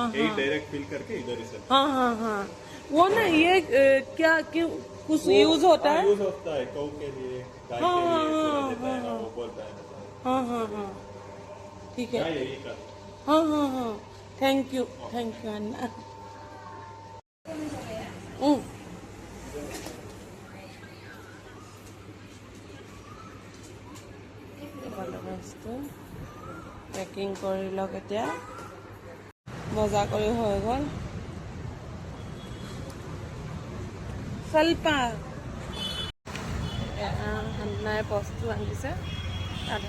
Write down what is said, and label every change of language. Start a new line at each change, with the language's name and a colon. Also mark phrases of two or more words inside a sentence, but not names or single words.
Hindi: यही डायरेक्ट फिल करके इधर ही से हाँ हाँ हाँ वो ना ये क्या क्यों कुछ यूज होता है? यूज होता है गौ के लिए, गाय के लिए थोड़ा देता है ना, वो बोलता है ना। हाँ हाँ हाँ ठीक है। यही का हाँ हाँ हाँ
English: thank you
Hindi: अन्ना।
Assamese: বস্তু পেকিং কৰি লওক। এতিয়া বজাৰ কৰি হৈ গ'ল। ಸ್ವಲ್ಪ নাই বস্তু আনিছে তাতে।